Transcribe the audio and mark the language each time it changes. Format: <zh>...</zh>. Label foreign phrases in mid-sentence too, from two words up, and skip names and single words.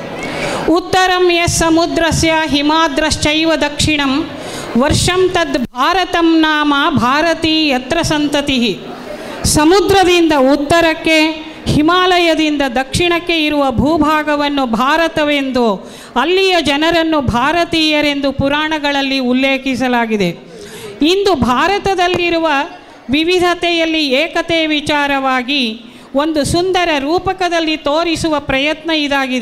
<sa>ಉತ್ತರಂ ಯಸ್ ಸಮುದ್ರಸ್ಯ ಹಿಮಾದ್ರಶ್ಚೈವ ದಕ್ಷಿಣಂ ವರ್ಷಂ ತದ್ ಭಾರತಂ ನಾಮ ಭಾರತೀ ಯತ್ರ ಸಂತತಿ.</sa> <kn>ಸಮುದ್ರದಿಂದ ಉತ್ತರಕ್ಕೆ ಹಿಮಾಲಯದಿಂದ ದಕ್ಷಿಣಕ್ಕೆ ಇರುವ ಭೂಭಾಗವನ್ನು ಭಾರತವೆಂದು ಅಲ್ಲಿಯ ಜನರನ್ನು ಭಾರತೀಯರೆಂದು ಪುರಾಣಗಳಲ್ಲಿ ಉಲ್ಲೇಖಿಸಲಾಗಿದೆ. ಇಂದು ಭಾರತದಲ್ಲಿರುವ ವಿವಿಧತೆಯಲ್ಲಿ ಏಕತೆ ವಿಚಾರವಾಗಿ ಒಂದು ಸುಂದರ ರೂಪಕದಲ್ಲಿ ತೋರಿಸುವ ಪ್ರಯತ್ನ ಇದಾಗಿದೆ.</kn>